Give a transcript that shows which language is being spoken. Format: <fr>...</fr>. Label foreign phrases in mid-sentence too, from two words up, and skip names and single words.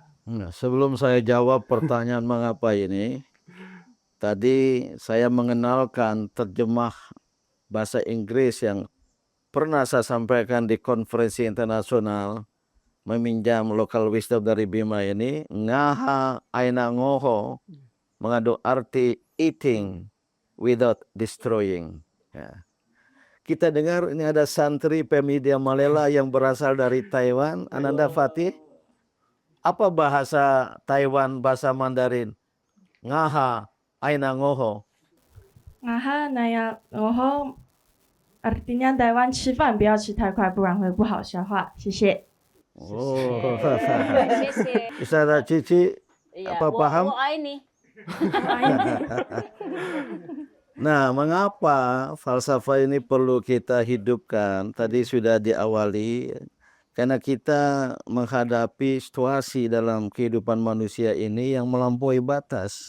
<id>Nah, sebelum saya jawab pertanyaan mengapa ini, tadi saya mengenalkan terjemah bahasa Inggris yang pernah saya sampaikan di konferensi internasional, meminjam</id> <en>local wisdom</en> <id>dari Bima ini.</id> <bhp>Ngaha aina ngoho</bhp> <id>mengandung arti</id> <en>eating without destroying.</en> <id>Ya. Kita dengar ini ada santri Pemuda Malela yang berasal dari Taiwan. Ananda Fatih, apa bahasa Taiwan, bahasa Mandarin?</id> <bhp>Ngaha aina ngoho. Ngaha naya ngoho</bhp> <id>artinya Taiwan</id> <zh>吃饭不要吃太快，不然会不好消化。谢谢。</zh> <id>Oh, Sisi. Ustazah Cici, Iya, apa paham? ini. Nah, mengapa falsafah ini perlu kita hidupkan? Tadi sudah diawali, karena kita menghadapi situasi dalam kehidupan manusia ini yang melampaui batas.</id>